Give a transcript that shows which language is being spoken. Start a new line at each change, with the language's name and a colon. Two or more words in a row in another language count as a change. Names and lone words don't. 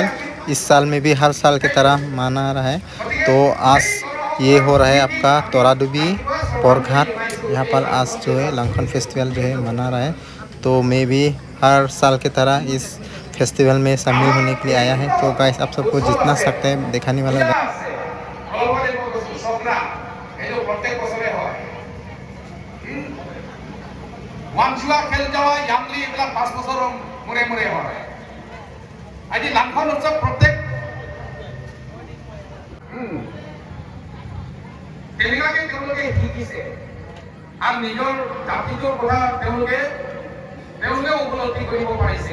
Hindi: इस साल में भी हर साल की तरह मना रहा है। तो आज ये हो रहा है आपका तोराडुबी पोरघाट। यहाँ पर आज जो है लांगखन फेस्टिवल जो है मना रहा है। तो मैं भी हर साल की तरह इस फेस्टिवल में शामिल होने के लिए आया है। तो गाइस, आप सबको जितना सकते हैं दिखाने वाला
Assamese: আজি লাংখন উৎসৱ প্ৰত্যেক তেনেকুৱাকৈ তেওঁলোকে শিকিছে আৰু নিজৰ জাতিটোৰ কথা তেওঁলোকে উপলব্ধি কৰিব পাৰিছে।